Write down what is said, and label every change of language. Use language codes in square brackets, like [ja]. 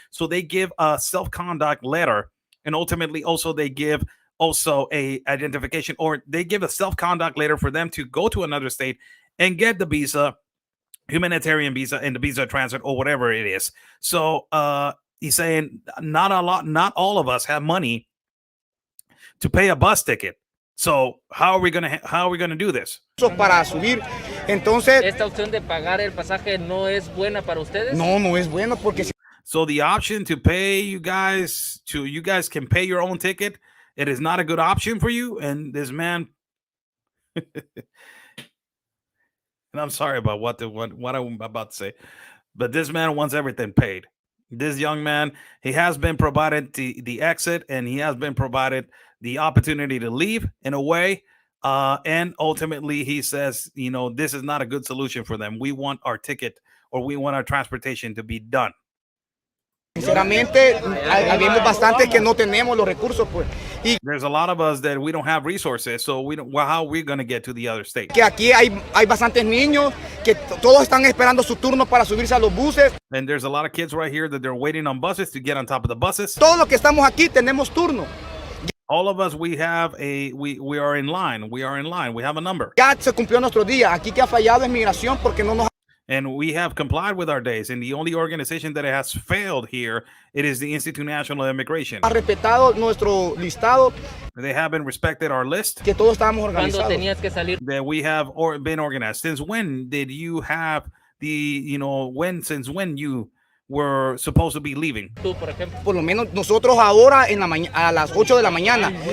[en] So they give a self-conduct letter, and ultimately also they give also a identification, or they give a self-conduct letter for them to go to another state and get the visa, humanitarian visa, and the visa transit, or whatever it is. So he's saying not all of us have money to pay a bus ticket. So how are we gonna do this? [es] Para subir. Entonces, ¿Esta opción de pagar el pasaje no es buena para ustedes? no es bueno porque [en] so the option to pay you guys can pay your own ticket. It is not a good option for you. And this man, and I'm sorry about what I'm about to say, but this man wants everything paid. This young man, he has been provided the exit, and he has been provided the opportunity to leave in a way. And ultimately, he says, this is not a good solution for them. We want our ticket, or we want our transportation to be done. [es] sinceramente habemos bastantes que no tenemos los recursos, pues. Y [en] there's a lot of us that we don't have resources, so how are we going to get to the other state? [es] Que aquí hay bastantes niños que todos están esperando su turno para subirse a los buses. [en] And there's a lot of kids right here that they're waiting on buses to get on top of the buses. [es] Todos los que estamos aquí tenemos turno. [en] All of us, we are in line. We are in line. We have a number. [es] Ya se cumplió nuestro día. Aquí que ha fallado es migración porque no nos. [en] And we have complied with our days. And the only organization that has failed here, it is the Institute of National Immigration. [es] Ha respetado nuestro listado. [en] They haven't respected our list. [es] Que todos estábamos organizados. ¿Cuándo tenías que salir? [en] That we have been organized. Since when did you have since when you were supposed to be leaving? [es] Tú, por ejemplo. Por lo menos nosotros ahora en la a las 8 de la mañana.